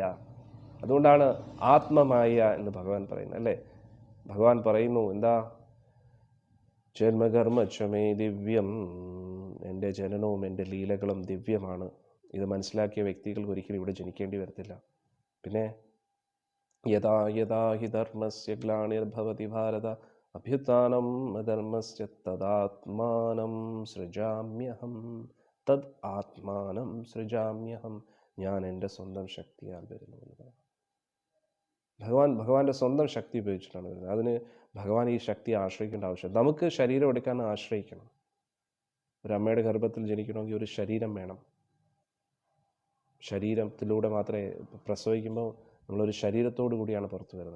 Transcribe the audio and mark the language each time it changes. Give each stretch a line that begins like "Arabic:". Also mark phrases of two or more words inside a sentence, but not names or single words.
Malayalam: അതുകൊണ്ടാണ് ആത്മമായ എന്ന് ഭഗവാൻ പറയുന്നത്, അല്ലേ? ഭഗവാൻ പറയുന്നു എന്താ?
Sanskrit: ജന്മകർമ്മച്ചമേ ദിവ്യം,
Malayalam: എൻ്റെ ജനനവും എൻ്റെ ലീലകളും ദിവ്യമാണ്. ഇത് മനസ്സിലാക്കിയ വ്യക്തികൾക്ക് ഒരിക്കലും ഇവിടെ ജനിക്കേണ്ടി വരത്തില്ല.
Sanskrit: പിന്നെ യഥാ യഥാ ഹി ധർമ്മസ്യ ഗ്ലാനിർഭവതി ഭാരത അഭ്യുത്ഥാനം അധർമ്മസ്യ തദാത്മാനം സൃജാമ്യഹം, തദ് ആത്മാനം സൃജാമ്യഹം.
Malayalam: ഞാൻ എൻ്റെ സ്വന്തം ശക്തിയാൽ വരുന്നു എന്ന് പറഞ്ഞു. ഭഗവാന്റെ സ്വന്തം ശക്തി ഉപയോഗിച്ചിട്ടാണ് വരുന്നത്. അതിന് ഭഗവാൻ ഈ ശക്തിയെ ആശ്രയിക്കേണ്ട ആവശ്യം. നമുക്ക് ശരീരം എടുക്കാൻ ആശ്രയിക്കണം. ഒരു അമ്മയുടെ ഗർഭത്തിൽ ജനിക്കണമെങ്കിൽ ഒരു ശരീരം വേണം. ശരീരത്തിലൂടെ മാത്രമേ, പ്രസവിക്കുമ്പോൾ നമ്മളൊരു ശരീരത്തോടു കൂടിയാണ് പുറത്തു വരുന്നത്.